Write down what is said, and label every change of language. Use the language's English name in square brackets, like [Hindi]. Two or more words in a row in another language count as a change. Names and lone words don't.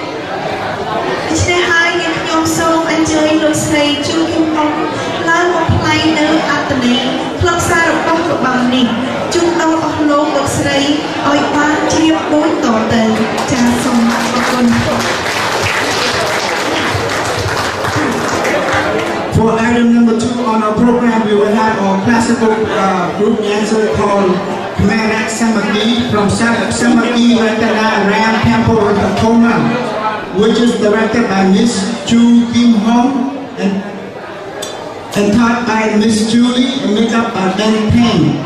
[Khmer] ហើយយើងខ្ញុំសូមអញ្ជើញលោកស្រីជូគឹមហុងឡើងមកថ្លែងនៅអត្ថន័យខ្លឹមសាររបស់របាំនេះជូនដល់អស់លោកស្រីឲ្យបានជ្រាបដូចតទៅចាសសូមអរគុណ [English] For item number 2 on our program, we will have our classical group dancer called Khmerak Samaki from Samaki Ratana Ram Temple in Tacoma, which is directed by Miss Chu Kim Hong and taught by Miss Julie and made up by Ben Peng.